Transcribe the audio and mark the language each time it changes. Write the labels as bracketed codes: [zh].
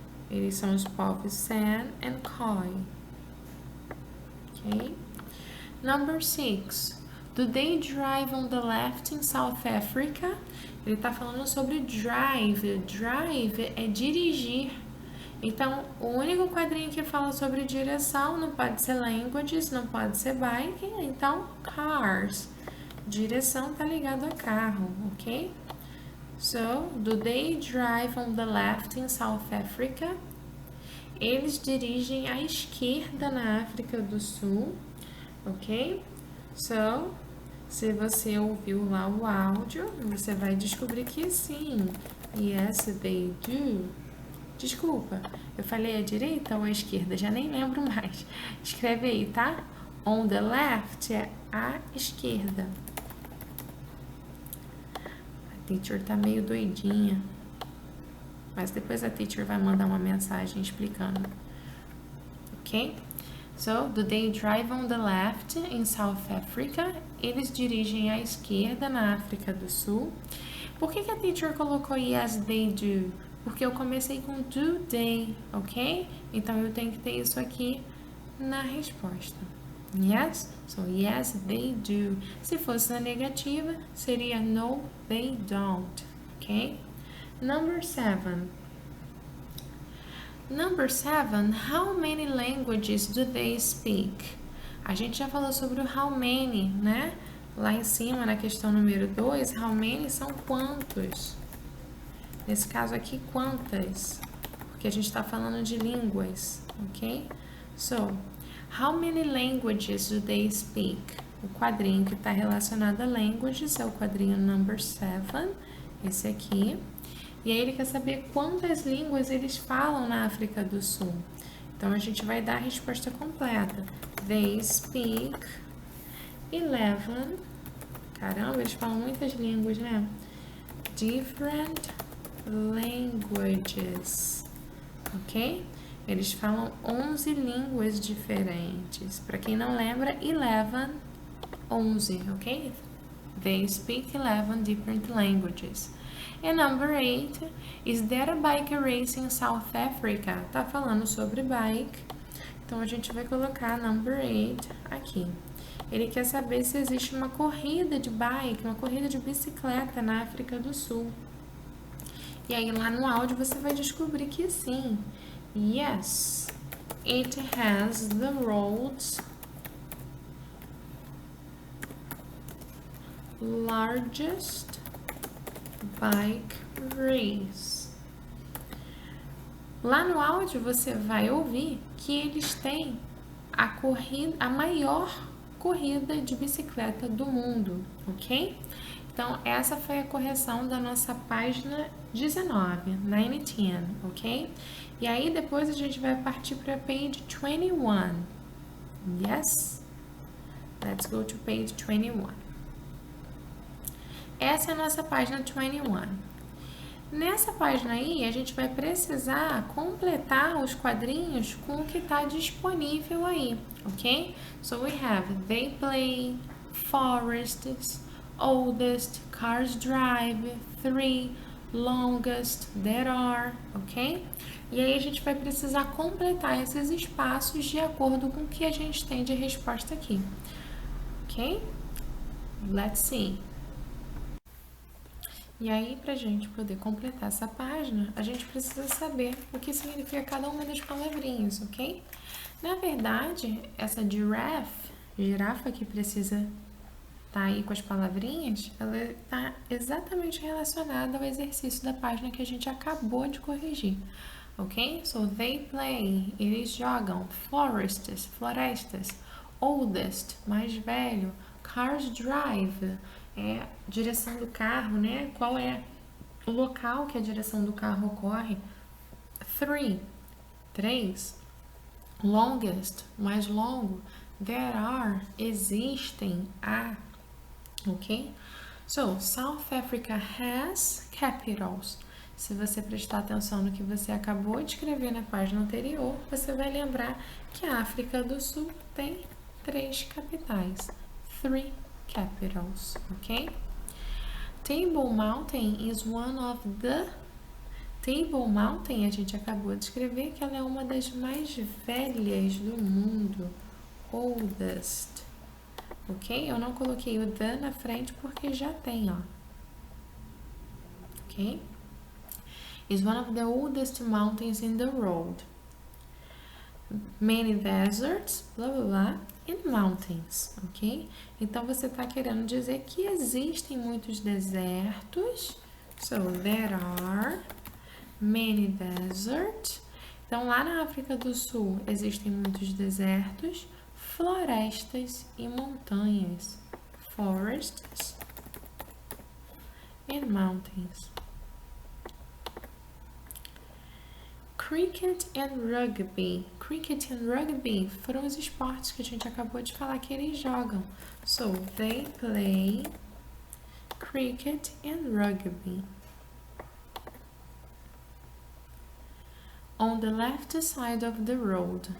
[pt] Eles são os povos San and Khoi, ok? [en] Number 6. Do they drive on the left in South Africa? [pt] Ele está falando sobre drive. Drive é dirigir. Então, o único quadrinho que fala sobre direção não pode ser languages, não pode ser bike, então cars. Direção tá ligado a carro, ok? [en] So, do they drive on the left in South Africa? [pt] Eles dirigem à esquerda na África do Sul, ok? So, se você ouviu lá o áudio, você vai descobrir que sim. [en] Yes, they do. [pt] Desculpa, eu falei a direita ou a esquerda? Já nem lembro mais. Escreve aí, tá? [en] On the left [pt] é a esquerda. A teacher tá meio doidinha. Mas depois a teacher vai mandar uma mensagem explicando. Ok? [en] So, do they drive on the left in South Africa? [pt] Eles dirigem à esquerda na África do Sul. Por que a teacher colocou [en] yes, they do? [pt] Porque eu comecei com [en] do they, [pt] ok? Então, eu tenho que ter isso aqui na resposta. [en] Yes? So, yes, they do. [pt] Se fosse na negativa, seria [en] no, they don't, ok? Number 7. Number 7, how many languages do they speak? [pt] A gente já falou sobre o how many, né? Lá em cima, na questão número 2, how many são quantos? Nesse caso aqui, quantas? Porque a gente está falando de línguas, ok? [en] So, how many languages do they speak? [pt] O quadrinho que está relacionado a languages é o quadrinho number 7, esse aqui. E aí ele quer saber quantas línguas eles falam na África do Sul. Então, a gente vai dar a resposta completa. [en] They speak 11. [pt] Caramba, eles falam muitas línguas, né? [en] Different languages. [pt] Ok? Eles falam 11 línguas diferentes. Para quem não lembra, 11, 11, ok? [en] They speak 11 different languages. And number 8, is there a bike race in South Africa? [pt] Tá falando sobre bike. Então, a gente vai colocar number 8 aqui. Ele quer saber se existe uma corrida de bike, uma corrida de bicicleta na África do Sul. E aí, lá no áudio, você vai descobrir que sim. [en] Yes, it has the world's largest bike race. [pt] Lá no áudio você vai ouvir que eles têm a maior corrida de bicicleta do mundo, ok? Então, essa foi a correção da nossa página 19, 19, ok? E aí, depois a gente vai partir para page 21. Yes? [en] Let's go to page 21. [pt] Essa é a nossa página 21. Nessa página aí, a gente vai precisar completar os quadrinhos com o que está disponível aí, ok? [en] So we have they play, forests, oldest, cars drive, 3, longest, there are, ok? [pt] E aí a gente vai precisar completar esses espaços de acordo com o que a gente tem de resposta aqui, ok? [en] Let's see. [pt] E aí, para a gente poder completar essa página, a gente precisa saber o que significa cada uma das palavrinhas, ok? Na verdade, essa girafa que precisa estar aí com as palavrinhas, ela está exatamente relacionada ao exercício da página que a gente acabou de corrigir, ok? [en] So, they play, [pt] eles jogam, florestas, oldest, mais velho, cars drive, é direção do carro, né? Qual é o local que a direção do carro ocorre? 3, longest, mais longo, there are, existem, há, ok? [en] So, South Africa has capitals. [pt] Se você prestar atenção no que você acabou de escrever na página anterior, você vai lembrar que a África do Sul tem 3 capitais. [en] 3 capitals, ok? Table Mountain is one of the... [pt] Table Mountain, a gente acabou de escrever que ela é uma das mais velhas do mundo. [en] Oldest, ok? [pt] Eu não coloquei o the na frente porque já tem, ó. Ok? [en] Is one of the oldest mountains in the world. Many deserts, blá blá blá, and mountains, ok? [pt] Então, você está querendo dizer que existem muitos desertos. [en] So, there are many deserts. [pt] Então, lá na África do Sul, existem muitos desertos, florestas e montanhas. [en] Forests and mountains. Cricket and rugby. [pt] Cricket and rugby foram os esportes que a gente acabou de falar que eles jogam. [en] So, they play cricket and rugby. On the left side of the road.